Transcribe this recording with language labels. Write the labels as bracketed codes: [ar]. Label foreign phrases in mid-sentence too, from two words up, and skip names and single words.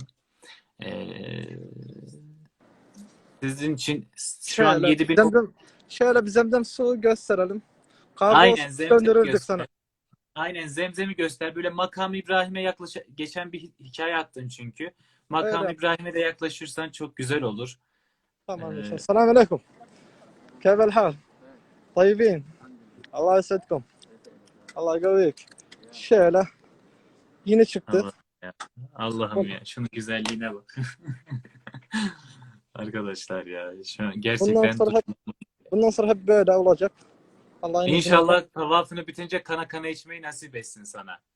[tr] E, Sizin için şu an 7000 Şöyle bir zemzem suyu gösterelim. Kargo aynen Zemzem'i gönderirdik göster. sana. Aynen Zemzem'i göster. Böyle Makam İbrahim'e geçen bir hikaye attın çünkü. Makam Öyle. İbrahim'e de yaklaşırsan çok güzel olur. Tamam E, inşallah. [ar] السلام عليكم. كيف الحال؟ طيبين. الله يسعدكم. الله يقويك. [tr] Şöyle. Yine çıktı. Allah ya. Allah'ım ya şunun güzelliğine bak. Arkadaşlar ya şu an gerçekten Bundan sonra hep böyle olacak. Allah'ın izniyle. İnşallah tavafını bitince kana kana içmeyi nasip etsin sana.